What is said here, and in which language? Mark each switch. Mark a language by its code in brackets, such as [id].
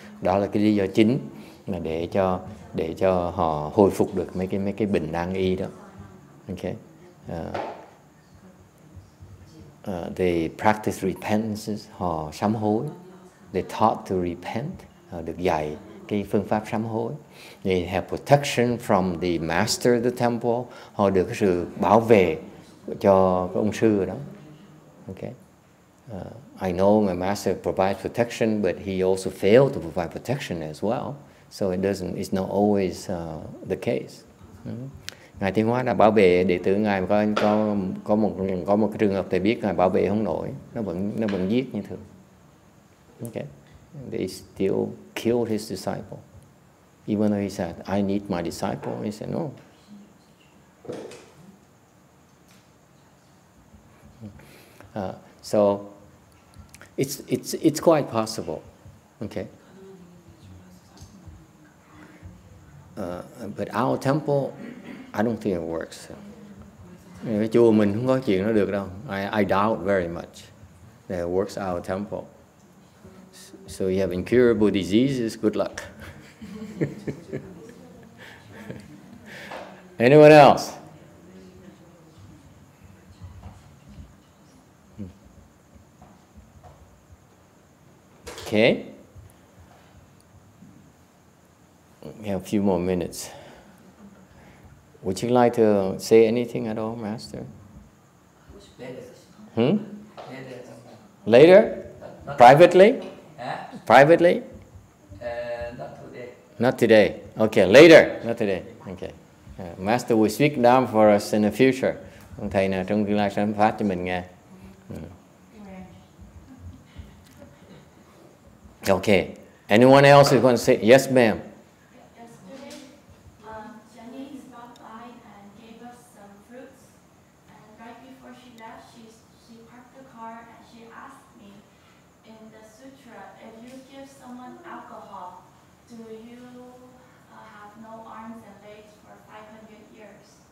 [vi] Đó là cái lý do chính mà để cho họ hồi phục được mấy cái bệnh nan y đó. [en] Okay, they practice repentance. [vi] Họ sám hối. [en] They taught to repent. [vi] Họ được dạy cái phương pháp sám hối. [en] They have protection from the master of the temple. [vi] Họ được cái sự bảo vệ cho cái ông sư đó. [en] Okay. I know my master provides protection, but he also failed to provide protection as well. So it's not always the case. [vi] Ngài Tiến Hóa đã bảo vệ đệ tử Ngài, có một cái trường hợp thầy biết Ngài bảo vệ không nổi, nó vẫn giết như thường. [en] Okay. They still killed his disciple. Even though he said, I need my disciple, he said, no. So it's quite possible, okay. But our temple, I don't think it works. [vi] Cái chùa mình không có chuyện nó được đâu. [en] I doubt very much that it works our temple. So you have incurable diseases, good luck. Anyone else? Okay. We have a few more minutes. Would you like to say anything at all, Master? Later? Privately? Privately? Not today. Okay, later. Not today. Okay. Master will speak down for us in the future. [vi] Ông thầy nào trong tương lai sẽ phát cho mình nghe. [en] Okay. Anyone else who wants to say? Yes, ma'am. Yesterday, Jenny stopped by and gave us some fruits. And right before she left, she parked the car and she asked me, in the sutra, if you give someone alcohol, do you have no arms and legs for 500 years?